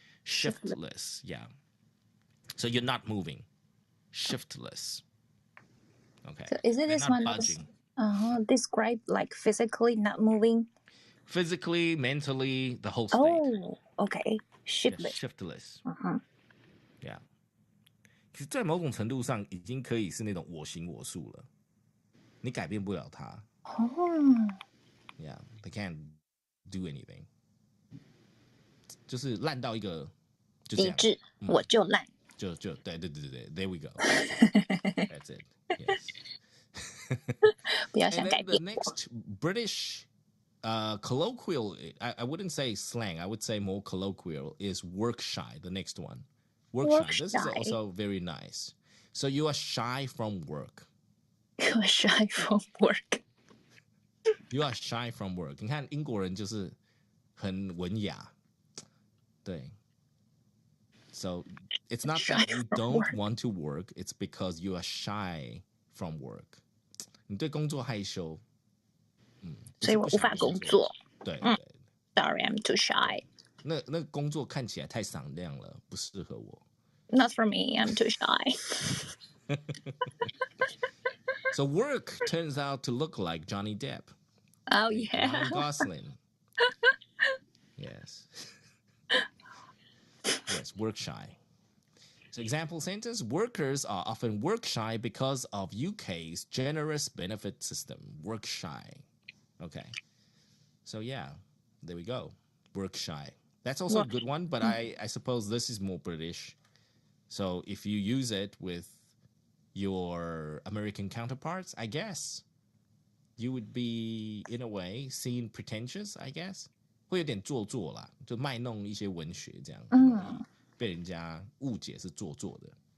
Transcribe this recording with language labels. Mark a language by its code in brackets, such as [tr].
[en] Shiftless. Yeah. So you're not moving. Shiftless. Okay. So is it this one budging. Describe like physically not moving? Physically, mentally, the whole state. Oh, okay. Shiftless. Yeah, shiftless. Yeah. [zh] 其实在某种程度上已经可以是那种我行我素了，你改变不了他。 [en] Yeah, they can't do anything. [zh] 就是烂到一个就这样。极致，我就烂。 [en] 对 there we go. That's it. Yes. [zh] 不要想改 [en] And then [zh] 变 [en] the next British colloquial, I wouldn't say slang, I would say more colloquial, is work shy, the next one. Work shy. This is also very nice. So you are shy from work. You are shy from work. You are shy from work. [zh] 你看英国人就是很文雅，对。 [en] So it's not that you don't want to work, it's because you are shy from work. [zh] 你对工作害羞，所以我无法工作。对。 [en] Sorry, I'm too shy. [zh] 那工作看起来太闪亮了，不适合我。 [en] Not for me, I'm too shy. So work turns out to look like Johnny Depp. Oh, yeah. Ryan Gosling. Yes. Yes, work shy. So example sentence, workers are often work shy because of UK's generous benefit system. Work shy. Okay. So yeah, there we go. Work shy. That's also a good one, but I suppose this is more British. So if you use it with your American counterparts, I guess you would be, in a way, seen pretentious, I guess. [zh] 会有点做作啦，就卖弄一些文学这样，被人家误解是做作的。